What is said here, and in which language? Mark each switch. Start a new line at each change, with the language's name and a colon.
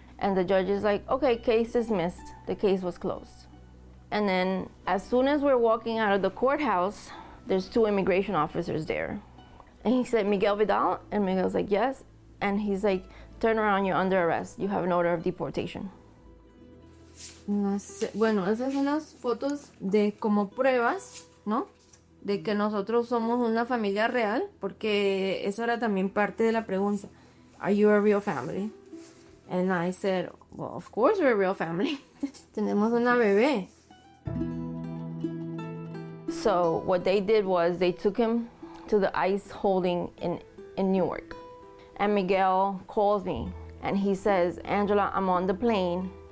English: And the judge is like, okay, case dismissed. The case was closed. And then as soon as we're walking out of the courthouse, there's 2 immigration officers there. And he said, Miguel Vidal? And Miguel's like, yes. And he's like, turn around, you're under arrest. You have an order of deportation.
Spanish: Bueno, esas son las fotos de como pruebas, ¿no? De que nosotros somos una familia real, porque eso era también parte de la pregunta.
English: Are you a real family? And I said, well, of course we're a real family.
Spanish: Tenemos una bebé.
English: So what they did was they took him to the ICE holding in Newark. And Miguel calls me and he says, Angela, I'm on the plane.